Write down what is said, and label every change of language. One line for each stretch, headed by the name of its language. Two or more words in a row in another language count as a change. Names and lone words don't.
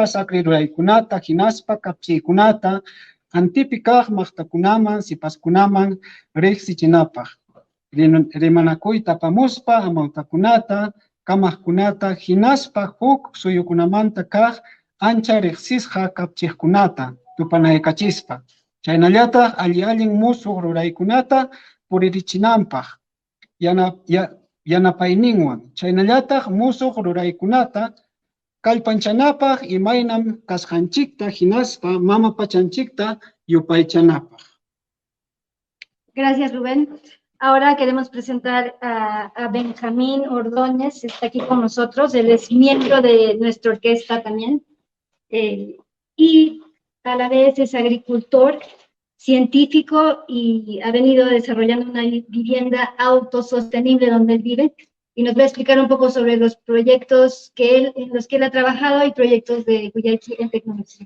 Quechua: saqri ruraykunata hinaspa kapchiykunata antipi kaq maqtakunaman sipaskunaman riqsichinapaq rimanakuyta apamuspa amawtakunata kamaqkunata hinaspa huk suyukunamanta kaq ancha riqsisqa kapchiqkunata tupanaykachispa chaynallataq allin musuq ruraykunata puririchinanpaq yanapayninwan chaynallataq musuq ruraykunata kallpanchanapaq imaynam kasqanchikta hinaspa mama pachanchikta yupaychanapaq.
Spanish: Gracias, Rubén. Ahora queremos presentar a Benjamín Ordóñez, está aquí con nosotros, él es miembro de nuestra orquesta también, y a la vez es agricultor, científico y ha venido desarrollando una vivienda autosostenible donde él vive y nos va a explicar un poco sobre los proyectos en los que él ha trabajado y proyectos de Cuyayqui en tecnología.